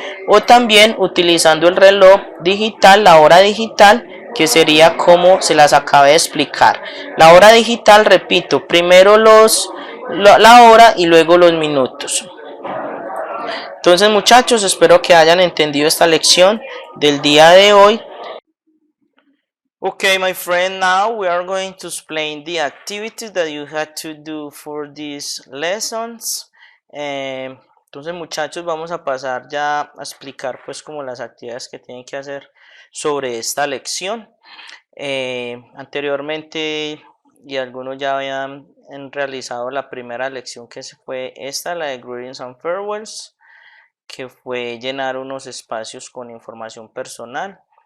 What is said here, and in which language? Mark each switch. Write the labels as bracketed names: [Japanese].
[Spanish] O también utilizando el reloj digital, la hora digital, que sería como se las acabé de explicar. La hora digital, repito, primero la hora y luego los minutos. Entonces, muchachos, espero que hayan entendido esta lección del día de hoy. [English] Okay, my friend, now we are going to explain the activities that you had to do for these lessons. [Spanish] Entonces, muchachos, vamos a pasar ya a explicar pues como las actividades que tienen que hacer sobre esta lección. Anteriormente, y algunos ya habían realizado la primera lección, que fue esta, la de Greetings and Farewells, que fue llenar unos espacios con información personal.